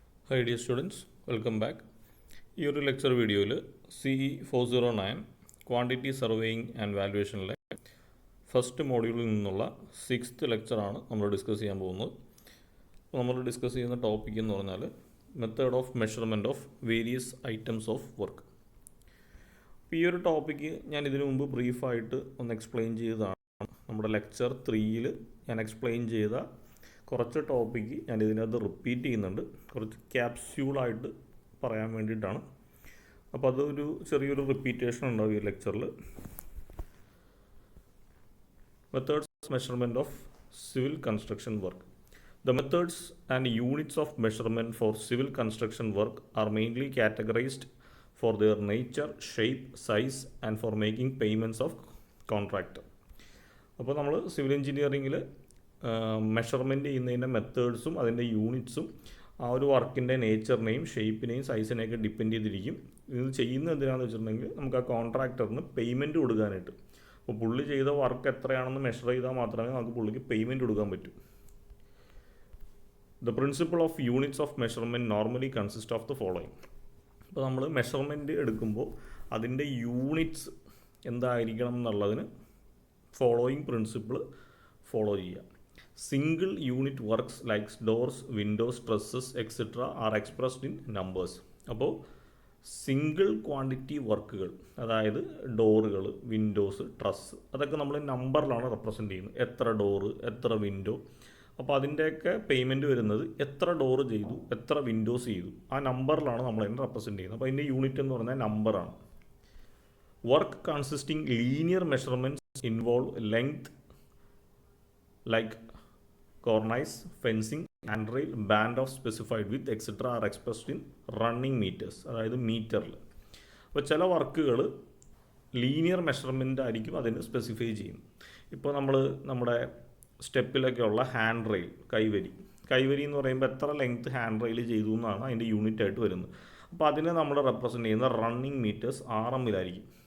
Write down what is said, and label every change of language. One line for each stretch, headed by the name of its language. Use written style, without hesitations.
English: Hi dear students, welcome back.
Malayalam: ഈ ഒരു lecture വീഡിയോയിൽ CE409 quantity surveying and വാല്യുവേഷനിലെ first മോഡ്യൂളിൽ നിന്നുള്ള 6th ലെക്ചറാണ് നമ്മൾ ഡിസ്കസ് ചെയ്യാൻ പോകുന്നത്. അപ്പോൾ നമ്മൾ ഡിസ്കസ് ചെയ്യുന്ന ടോപ്പിക് എന്ന് പറഞ്ഞാൽ
English: Method of measurement of various items of work.
Malayalam: അപ്പോൾ ഈ ഒരു ടോപ്പിക്ക് ഞാൻ ഇതിനു മുമ്പ് ബ്രീഫായിട്ട് ഒന്ന് എക്സ്പ്ലെയിൻ ചെയ്തതാണ്. നമ്മുടെ ലെക്ചർ 3ൽ ഞാൻ എക്സ്പ്ലെയിൻ ചെയ്ത കുറച്ച് ടോപ്പിക്ക് ഞാൻ ഇതിനകത്ത് റിപ്പീറ്റ് ചെയ്യുന്നുണ്ട്, കുറച്ച് ക്യാപ്സ്യൂളായിട്ട് പറയാൻ വേണ്ടിയിട്ടാണ്. അപ്പോൾ അതൊരു ചെറിയൊരു റിപ്പീറ്റേഷൻ ഉണ്ടാവും ഈ ലെക്ചറിൽ.
English: Methods of measurement of civil construction work. The methods and units of measurement for civil construction work are mainly categorized for their nature, shape, size and for making payments of contractor.
Malayalam: അപ്പോൾ നമ്മൾ civil എഞ്ചിനീയറിങ്ങിൽ measurement ചെയ്യുന്നതിൻ്റെ മെത്തേഡ്സും അതിൻ്റെ യൂണിറ്റ്സും ആ ഒരു വർക്കിൻ്റെ നേച്ചറിനെയും ഷേപ്പിനെയും സൈസിനെയൊക്കെ depend ചെയ്തിരിക്കും. ഇത് ചെയ്യുന്നത് എന്തിനാണെന്ന് വെച്ചിട്ടുണ്ടെങ്കിൽ നമുക്ക് ആ കോൺട്രാക്ടറിന് പേയ്മെൻറ്റ് കൊടുക്കാനായിട്ട്. അപ്പോൾ പുള്ളി ചെയ്ത വർക്ക് എത്രയാണെന്ന് മെഷർ ചെയ്താൽ മാത്രമേ നമുക്ക് പുള്ളിക്ക് പേയ്മെൻറ്റ് കൊടുക്കാൻ പറ്റൂ.
English: The principle of units of measurement normally consist of the following.
Malayalam: അപ്പോൾ നമ്മൾ മെഷർമെൻറ്റ് എടുക്കുമ്പോൾ അതിൻ്റെ യൂണിറ്റ്സ് എന്തായിരിക്കണം എന്നുള്ളതിന് ഫോളോയിങ് പ്രിൻസിപ്പിൾ ഫോളോ ചെയ്യുക.
English: Single unit works likes doors, windows, trusses etcetera are expressed in numbers.
Malayalam: അപ്പോൾ സിംഗിൾ ക്വാണ്ടിറ്റി വർക്കുകൾ, അതായത് ഡോറുകൾ, വിൻഡോസ്, ട്രസ്, അതൊക്കെ നമ്മൾ നമ്പറിലാണ് റെപ്രസെൻറ്റ് ചെയ്യുന്നത്. എത്ര ഡോറ്, എത്ര വിൻഡോ. അപ്പോൾ അതിൻ്റെയൊക്കെ പേയ്മെൻറ്റ് വരുന്നത് എത്ര ഡോറ് ചെയ്തു, എത്ര വിൻഡോസ് ചെയ്തു, ആ നമ്പറിലാണ് നമ്മൾ അതിനെ റെപ്രസെൻറ്റ് ചെയ്യുന്നത്. അപ്പോൾ അതിൻ്റെ യൂണിറ്റ് എന്ന് പറഞ്ഞാൽ നമ്പറാണ്.
English: Work consisting linear measurements involve length like cornice, fencing, handrail, band of specified width etc. are expressed in running meters,
Malayalam: അതായത് മീറ്ററിൽ. അപ്പോൾ ചില വർക്കുകൾ ലീനിയർ മെഷർമെൻ്റ് ആയിരിക്കും അതിന് സ്പെസിഫൈ ചെയ്യും. ഇപ്പോൾ നമ്മൾ നമ്മുടെ സ്റ്റെപ്പിലൊക്കെ ഉള്ള ഹാൻഡ് റെയിൽ, കൈവരി എന്ന് പറയുമ്പോൾ എത്ര ലെങ്ത് ഹാൻഡ് റെയിൽ ചെയ്തു എന്നാണ് അതിൻ്റെ യൂണിറ്റ് ആയിട്ട് വരുന്നത്. അപ്പോൾ അതിനെ നമ്മൾ റെപ്രസെൻറ്റ് ചെയ്യുന്ന റണ്ണിങ് മീറ്റേഴ്സ് RMലായിരിക്കും.